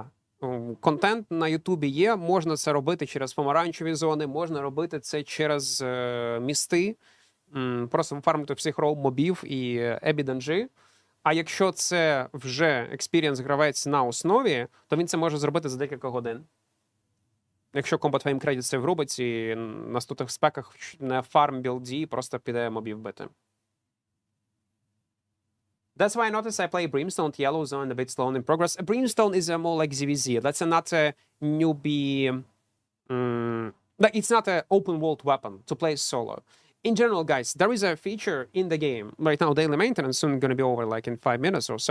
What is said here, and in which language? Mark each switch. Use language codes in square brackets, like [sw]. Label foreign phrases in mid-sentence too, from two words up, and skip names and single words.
[uk] Контент на Ютубі є, можна це робити через помаранчеві зони, можна робити це через місти, просто фармити всіх роу-мобів і ебі-данжі. А якщо це вже експірієнс-гравець на основі, то він це може зробити за декілька годин. Якщо Combat Fame Credit це врубить і на наступних спеках на фарм-білді просто піде мобів бити. [en] That's why I notice I play Brimstone, Yellow Zone, a bit slow in progress. Brimstone is more like ZVZ. That's not a newbie... like it's not an open world weapon to play solo. In general, guys, there is a feature in the game. Right now, daily maintenance soon going to be over like in 5 minutes or so.